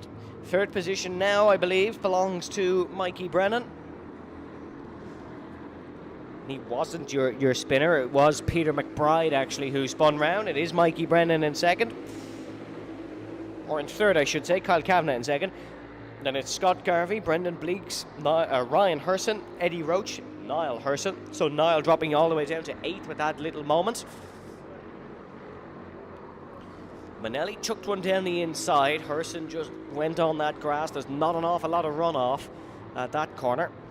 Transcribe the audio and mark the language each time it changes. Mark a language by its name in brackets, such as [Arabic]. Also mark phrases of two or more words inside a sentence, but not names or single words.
[English] Third position now, I believe, belongs to Mikey Brennan. He wasn't your spinner. It was Peter McBride, actually, who spun round. It is Mikey Brennan in second. Or in third, I should say. Kyle Kavanagh in second. Then it's Scott Garvey, Brendan Bleeks, Ryan Hurson, Eddie Roach, Niall Hurson. So Niall dropping all the way down to 8th with that little moment. Manelli chucked one down the inside. Hurson just went on that grass. There's not an awful lot of runoff at that corner.